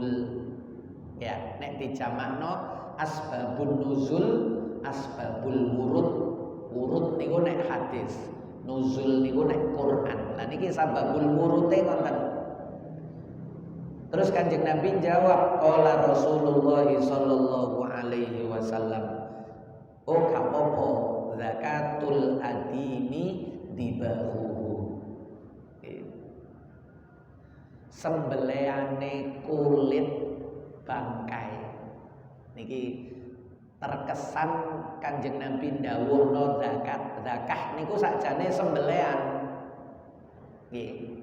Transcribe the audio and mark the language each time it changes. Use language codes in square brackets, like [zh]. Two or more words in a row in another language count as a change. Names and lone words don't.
[jv] Ya, nek dijamakno [ar] أسباب النزول, أسباب الورود. [jv] Wurud niku nek hadis, nuzul niku nek Quran. Lah niki sababul wurude ngoten. Terus Kanjeng Nabi jawab, [ar] قال رسول الله صلى الله عليه وسلم, [id] oh gak apa-apa, [ar] ذكاة الأديم دباغه. [jv] Sembelihane kulit bangkai niki terkesan Kanjeng Nabi ndawuhno zakah niku sakjane sembelihan nggih.